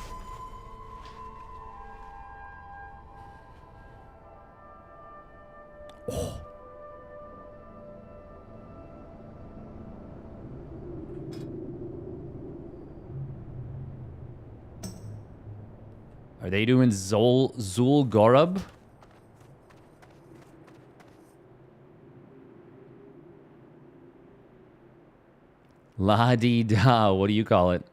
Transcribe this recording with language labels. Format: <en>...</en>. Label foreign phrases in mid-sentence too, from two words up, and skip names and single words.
<en>Oh. Are they doing Zul Gorub? La-di-da. What do you call it?</en>